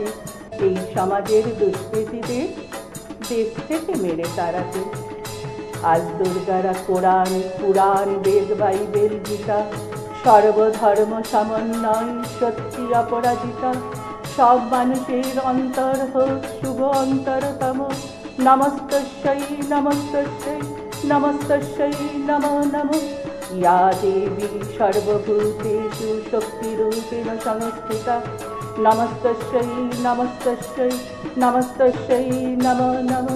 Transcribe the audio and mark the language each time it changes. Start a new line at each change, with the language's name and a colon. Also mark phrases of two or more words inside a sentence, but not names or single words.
Bangla: এই সমাজের দুষ্কৃতীদের দেশ থেকে মেরে তাড়াতে। আজ দুর্গারা কোরআন পুরাণ বেদ বাইবেল গীতা সর্বধর্ম সমন্বয় সত্যি অপরাজিতা। সব মানুষের অন্তর হোক শুভ অন্তরতম।
Sanskrit: নমস্তস্যৈ নমস্তস্যৈ নমস্তস্যৈ নমো নমঃ। ইয়া দেবী সর্বভূতেষু শক্তিরূপেণ সংস্থিতা। নমস্তস্যৈ নমস্তস্যৈ নমস্তস্যৈ নমো নমঃ।